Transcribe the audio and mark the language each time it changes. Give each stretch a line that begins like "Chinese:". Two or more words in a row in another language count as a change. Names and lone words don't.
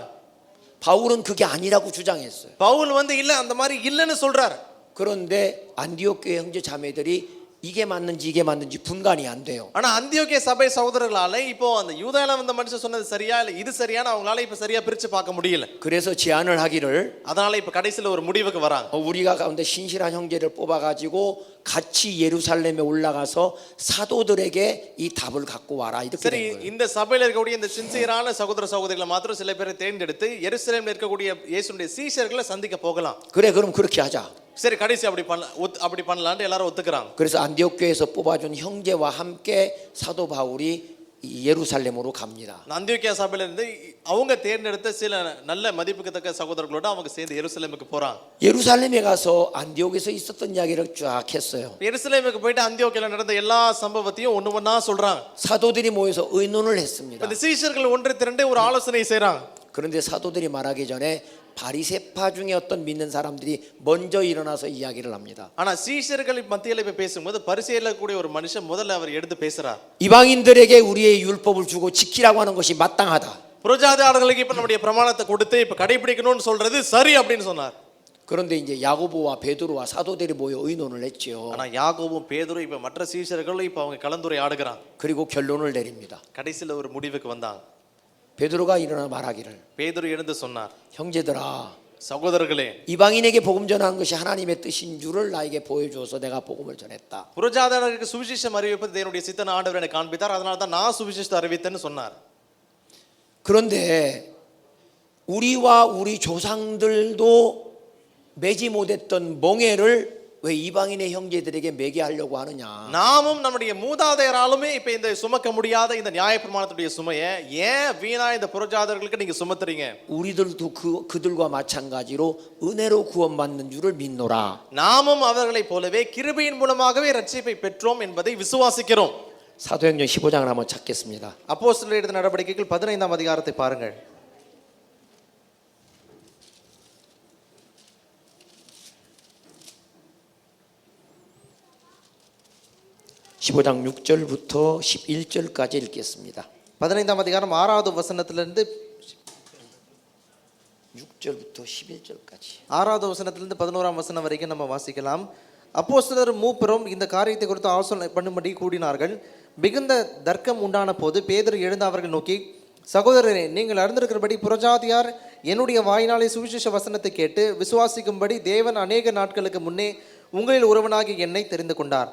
Korean: 바울은 그게 아니라고 주장했어요.
Tamil: பவுல் இல்ல அந்த மாதிரி இல்லன்னு சொல்றாரு.
Korean: 그런데 안디옥 교회 형제 자매들이 이게 맞는지 분간이 안 돼요.
Tamil: ஆனா அந்தியோக்கிய சபை சகோதரர்களால இப்போ அந்த யூதாயில வந்த மனுஷன் சொன்னது சரியா இல்ல இது சரியான அவங்களால இப்ப சரியா பிரிச்சு பார்க்க முடியல.
Korean: 그래서 제안을 하기를
Tamil: அதனால இப்ப கடைசில ஒரு முடிவுக்கு வராங்க.
Korean: 우리가 가운데 신실한 형제를 뽑아가지고 같이 예루살렘에 올라가서 사도들에게 이 답을 갖고 와라 이렇게
Tamil: சரி
Korean: 된 거예요.
Tamil: இந்த சபையில இருக்கக்கூடிய இந்த சின்சியரான சகோதர சகோதரிகளை மாத்திரம் சில பேரை தேர்ந்தெடுத்து எருசலேம்ல இருக்கக்கூடிய இயேசுடைய சீஷர்களை சந்திக்க போகலாம்.
Korean: 그래 그럼 그렇게 하자.
Tamil: சரி கடைசி அப்படி பண்ணலாம்னு எல்லாரும் ஒத்துக்கறாங்க.
Korean: 그래서 안디옥 교회에서 뽑아준 형제와 함께 사도 바울이 예루살렘으로 갑니다.
Tamil: அந்தியோக்கியா சபையில இருந்து அவங்க தேர்ந்தெடுத்த சில நல்ல மதிப்புக்குத்தக்க சகோதரர்களோட அவங்க சேர்ந்து எருசலேமுக்கு போறாங்க.
Korean: 예루살렘에 가서 안디옥에서 있었던 이야기를 쫙 했어요.
Tamil: எருசலேமுக்கு போயிட்டு அந்தியோக்கியால நடந்த எல்லா சம்பவத்தையும் ஒண்ணா சொல்றாங்க.
Korean: 사도들이 모여서 의논을 했습니다.
Tamil: இந்த சீஷர்கள் ஒன்று திரண்டு ஒரு ஆலோசனை செய்றாங்க.
Korean: 그런데 사도들이 말하기 전에 바리새파 중에 어떤 믿는 사람들이 먼저 일어나서 이야기를 합니다.
Tamil: ஆனா சீஷர்கள் மத்தியில இப்ப பேசும்போது பரிசேயர்ல கூடிய ஒரு மனுஷன் முதல்ல அவர் எடுத்து பேசுறார்.
Korean: 이방인들에게 우리의 율법을 주고 지키라고 하는 것이 마땅하다.
Tamil: புறஜாதியார்களுக்கு இப்ப நம்முடைய பிரமாணத்தை கொடுத்து இப்ப கடைபிடிக்கணும்னு சொல்றது சரி அப்படின்னு சொன்னார்.
Korean: 그런데 이제 야고보와 베드로와 사도들이 모여 의논을 했죠.
Tamil: ஆனா யாக்கோபும் பேதுரு இப்ப மற்ற சீஷர்களும் இப்ப அவங்க கலந்துரையாடுகிறாங்க.
Korean: 그리고 결론을 내립니다.
Tamil: கடைசில ஒரு முடிவுக்கு வந்தாங்க.
Korean: 베드로가 일어나 말하기를
Tamil: பேதுரு எழுந்து சொன்னார்.
Korean: 형제들아
Tamil: சகோதரர்களே,
Korean: 이방인에게 복음 전하는 것이 하나님의 뜻인 줄을 나에게 보여주어서 내가 복음을 전했다.
Tamil: புறஜாதியாருக்கு சுவிசேஷம் அறிவிப்பது தேவனுடைய சித்தன ஆண்டவர் எனக்கு காண்பித்தார், அதனால தான் நான் சுவிசேஷத்தை அறிவித்தேன்னு சொன்னார்.
Korean: 그런데 우리와 우리 조상들도 매지 못했던 멍에를 왜 이방인의 형제들에게 매게 하려고 하느냐?
Tamil: நாமும் நம்முடைய மூதாதையராலுமே இப்ப இந்த சுமக்க முடியாத இந்த நியாயப்பிரமாணத்துடைய சுமையை ஏன் வீணா இந்த புறஜாதியர்களுக்கு நீங்க சுமத்துறீங்க?
Korean: 우리들도 그들과 마찬가지로 은혜로 구원받는 줄을 믿노라.
Tamil: நாமும் அவர்களைப் போலவே கிருபையின் மூலமாகவே ரட்சிப்பை பெற்றோம் என்பதை விசுவாசிக்கிறோம்.
Korean: 사도행전 15장을 한번 찾겠습니다.
Tamil: அப்போஸ்தலர் எழுதின நடவடிக்கைகள் 15ஆம் அதிகாரத்தை பாருங்கள்.
Korean: 15장 6절부터 11절까지 읽겠습니다.
Tamil: 15ஆம் அதிகாரம் 6வது வசனத்திலிருந்து
Korean: 6절부터 11절까지.
Tamil: 6வது வசனத்திலிருந்து 11ஆம் வசனம் வரைக்கும் நம்ம வாசிக்கலாம். அப்போஸ்தலர் மூப்பரும் இந்த காரியத்தை குறித்து ஆலோசனை பண்ணும்படி கூடினார்கள். மிகுந்த தர்க்கம் உண்டான போது பேதுரு எழுந்து அவர்கள் நோக்கி, சகோதரரே, நீங்கள் அறிந்திருக்கிறபடி புறஜாதியார் என்னுடைய வாயினாலே சுவிசேஷ வசனத்தை கேட்டு விசுவாசிக்கும்படி தேவன் அநேக நாட்களுக்கு முன்னே உங்களில் ஒருவனாகி என்னை தெரிந்து கொண்டார்.